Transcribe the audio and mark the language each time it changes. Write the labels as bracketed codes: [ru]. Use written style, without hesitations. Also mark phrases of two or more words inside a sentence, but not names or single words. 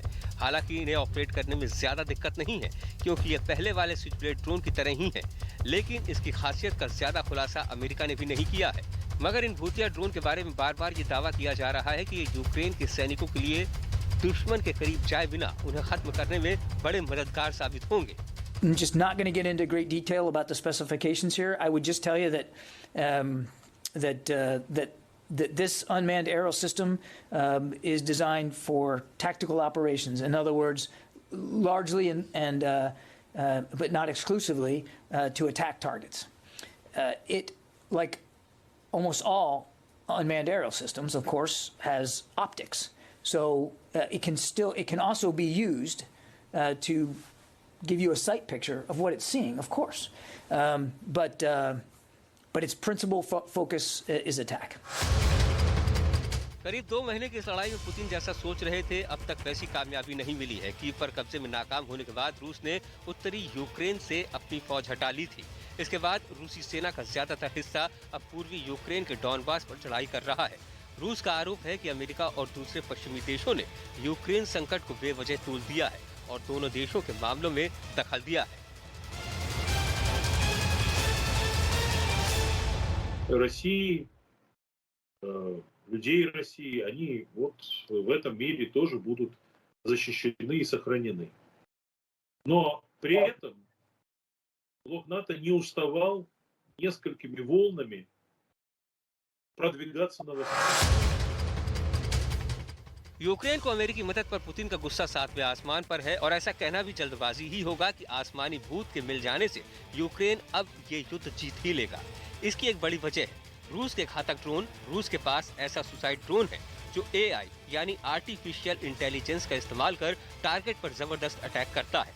[hi] हालांकि इन्हें ऑपरेट करने में ज्यादा दिक्कत नहीं है क्योंकि ये पहले वाले [en] स्विचब्लेड ड्रोन [hi] की तरह ही है, लेकिन इसकी खासियत का ज्यादा खुलासा अमेरिका ने भी नहीं किया है। मगर इन भूतिया ड्रोन के बारे में बार बार ये दावा किया जा रहा है कि ये यूक्रेन के सैनिकों के लिए दुश्मन के करीब जाए बिना उन्हें खत्म करने में बड़े मददगार साबित होंगे। [en] I'm just not going to get into great detail about the specifications here. I would just tell you that that this unmanned aerial system is designed for tactical operations. In other words, largely and but not exclusively to attack targets. It, like almost all unmanned aerial systems, of course, has optics. So it can also be used to give you a sight picture of what it's seeing, of course, but its principal focus is attack. [hi] करीब 2 महीने की इस लड़ाई में पुतिन जैसा सोच रहे थे, अब तक वैसी कामयाबी नहीं मिली है। कीव पर कब्जे में नाकाम होने के बाद रूस ने उत्तरी यूक्रेन से अपनी फौज हटा ली थी। इसके बाद रूसी सेना का ज्यादातर हिस्सा अब पूर्वी यूक्रेन के डॉनबास पर चढ़ाई कर रहा है। रूस का आरोप है कि अमेरिका और दूसरे पश्चिमी देशों ने यूक्रेन संकट को बेवजह तूल दिया है और दोनों देशों के मामलों में दखल दिया है। [ru] России, людей России, они вот в этом мире тоже будут защищены и сохранены. Но при этом блок НАТО не уставал несколькими волнами продвигаться на восток. [hi] यूक्रेन को अमेरिकी मदद पर पुतिन का गुस्सा 7वें आसमान पर है और ऐसा कहना भी जल्दबाजी ही होगा कि आसमानी भूत के मिल जाने से यूक्रेन अब ये युद्ध जीत ही लेगा। इसकी एक बड़ी वजह है रूस के घातक ड्रोन। रूस के पास ऐसा [en] सुसाइड ड्रोन [hi] है जो AI यानी [en] आर्टिफिशियल इंटेलिजेंस [hi] का इस्तेमाल कर टारगेट पर जबरदस्त अटैक करता है।